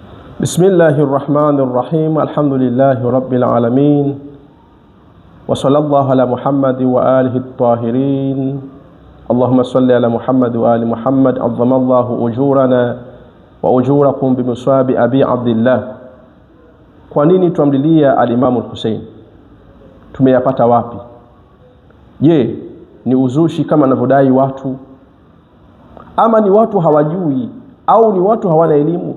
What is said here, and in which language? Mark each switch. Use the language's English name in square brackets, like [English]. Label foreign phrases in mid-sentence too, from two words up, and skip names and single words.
[Arabic] بسم الله الرحمن الرحيم. الحمد لله رب العالمين. وصلى الله على محمد وآله الطاهرين. اللهم صل على محمد وآل محمد. عظم الله أجورنا وأجوركم بمصاب أبي عبد الله. [Swahili] Kwa nini tuamlilia al-Imam al-Hussein? Tumeyapata wapi? Je, ni uzushi kama wanavyodai watu, ama ni watu hawajui, au ni watu hawana elimu?